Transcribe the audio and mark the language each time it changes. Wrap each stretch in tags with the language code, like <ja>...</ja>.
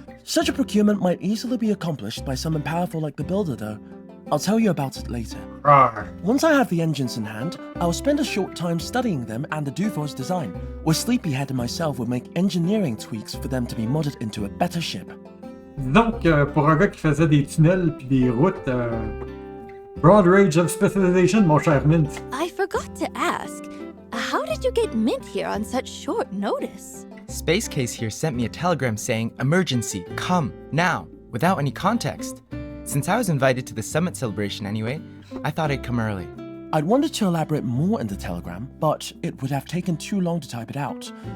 <en>Such a procurement might easily be accomplished by someone powerful like the builder, though. I'll tell you about it later. Rawr. Once I have the engines in hand, I'll spend a short time studying them and the Duvos design, where Sleepyhead and myself will make engineering tweaks for them to be modded into a better ship.</en> <fr>Donc, pour un gars qui faisait des tunnels puis des routes,</fr> <en>broad range of specialization,</en> <fr>mon cher Mint.</fr> <en>I forgot to ask, how did you get Mint here on such short notice? Space Case here sent me a telegram saying, "Emergency, come, now," without any context. Since I was invited to the summit celebration anyway, I thought I'd come early. I'd wanted to elaborate more in the telegram, but it would have taken too long to type it out.</en>